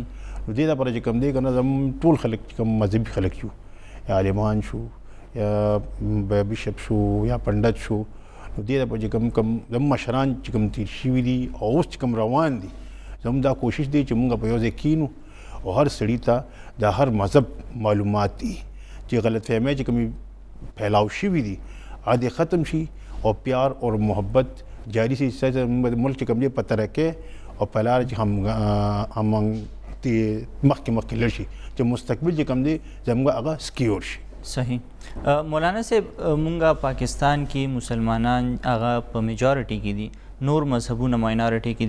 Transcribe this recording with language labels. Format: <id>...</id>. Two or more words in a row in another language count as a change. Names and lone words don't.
<ps>نو دې لپاره چې کوم دی که نه زموږ ټول خلک چې کوم مذهبي خلک شو, یا عالمان شو, یا بشپ شو, یا پنډت شو, نو دې لپاره چې کوم زموږ مشران چې کوم تېر شوي دي او اوس چې کوم روان دي, زموږ دا کوشش دی چې مونږ په یو ځای کینو او هر سړي ته د هر مذهب معلومات دي چې غلط فهمۍ چې کومې پھیلاو شوي دي هغه دې ختم شي او</ps> <ur>پیار اور محبت جاری</ur> <ps>شي, چې ملک چې کوم دی په ترقۍ او په لاره چې هم مخکې لاړ شي, چې مستقبل چې کوم دی زموږ هغه سکیور شي. صحیح. مولانا صاحب, مونږ پاکستان کې مسلمانان هغه په میجارټي کې دي, نور مذهبونه ماینارټي کې دي.</ps>